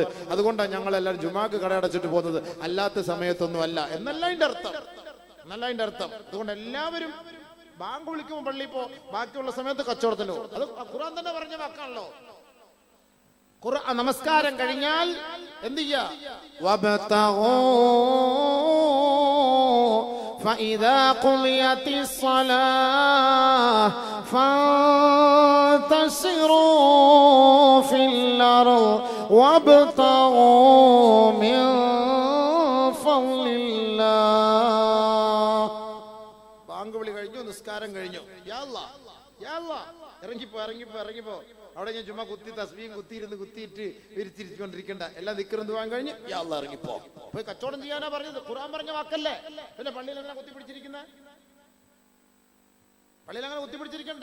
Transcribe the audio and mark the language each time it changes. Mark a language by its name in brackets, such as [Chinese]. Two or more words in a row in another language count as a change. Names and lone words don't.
[Malayalam] അതുകൊണ്ടാണ് ഞങ്ങൾ എല്ലാവരും ജുമാക്ക് കടയടച്ചിട്ട് പോകുന്നത്, അല്ലാത്ത സമയത്തൊന്നും അല്ല എന്നല്ല അതിന്റെ അർത്ഥം. അതുകൊണ്ട് എല്ലാവരും ബാങ്ക് വിളിക്കുമ്പോൾ പള്ളിയിൽ പോ, ബാക്കിയുള്ള സമയത്ത് കച്ചവടത്തിന് പോകും. അത് ഖുർആൻ തന്നെ പറഞ്ഞ വാക്കാണല്ലോ. നമസ്കാരം കഴിഞ്ഞാൽ എന്ത് ചെയ്യാ? [Arabic] فإذا قضيت الصلاة فانتشروا في الأرض وابتغوا من فضل الله. [Malayalam] ബാങ്ക് വിളി കഴിഞ്ഞു, നിസ്കാരം കഴിഞ്ഞു. [Arabic] يا الله يا الله, [Malayalam] ഇറങ്ങിപ്പോ ഇറങ്ങിപ്പോ ഇറങ്ങിപ്പോ. അവിടെ ഞാൻ ചുമ്മാ കുത്തി തസ്ബീഹും കുത്തിയിട്ട് വിരിച്ചിരിക്കൊണ്ടിരിക്കണ്ട. എല്ലാം ദിക്റും ദുആയും കഴിഞ്ഞ് [Arabic] يا الله [Malayalam] ഇറങ്ങിപ്പോ. പോയി കച്ചവടം ചെയ്യാനാ പറഞ്ഞത്. ഖുർആൻ പറഞ്ഞ വാക്കല്ലേ. പിന്നെ പള്ളിയിൽ അങ്ങനെ കുത്തിപ്പിടിച്ചിരിക്കുന്ന, പള്ളിയിൽ അങ്ങനെ കുത്തിപ്പിടിച്ചിരിക്കണ്ട.